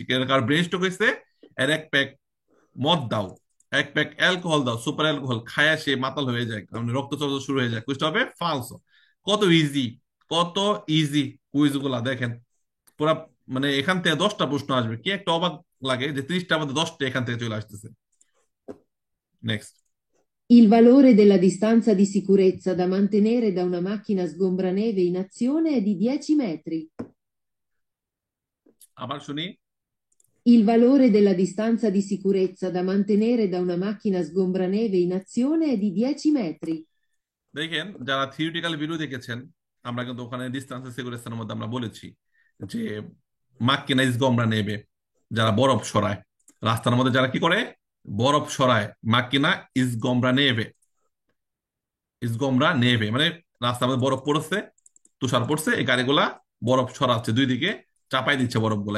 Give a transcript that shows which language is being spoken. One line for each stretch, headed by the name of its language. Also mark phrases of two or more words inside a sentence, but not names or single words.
Bangla: কার ব্রেন স্ট্রোক হয়েছে, এর এক প্যাক মদ দাও, এক প্যাক অ্যালকোহল দাও, সুপার অ্যালকোহল খায়া সে মাতাল হয়ে যায়, কারণ রক্ত চলাচল শুরু হয়ে যায়। কুইজটা হবে ফালসো। কত ইজি, কত ইজি কুইজ গুলা দেখেন। পুরা মানে এখান থেকে 10টা প্রশ্ন আসবে, কি একটা অবাক লাগে যে 30টা মধ্যে 10টা এখান থেকে চলে আসতেছে। নেক্সট।
Italian: Il valore della distanza di sicurezza da mantenere da una macchina sgombraneve in azione è di 10 metri.
Bangla: আবার শুনি।
Italian: Il valore della distanza di sicurezza da mantenere da una macchina sgombraneve in azione è di 10 metri.
Bangla: দেখেন, যারা থিওরিটিক্যাল ভিডিও দেখেছেন, আমরা কিন্তু ওখানে ডিস্টেন্স সিকিউরেশনের মধ্যে আমরা বলেছি যে
Italian: macchina sgombraneve,
Bangla: যারা বরফ সরায় রাস্তার মধ্যে, যারা কি করে বরফ সরায়,
Italian: macchina sgombraneve,
Bangla: ইসগমরা নেবে মানে রাস্তার মধ্যে বরফ পড়ছে, তুষার পড়ছে, এই গাড়িগুলা বরফ সরাচ্ছে দুই দিকে, চাপাই দিচ্ছে বরফগুলো।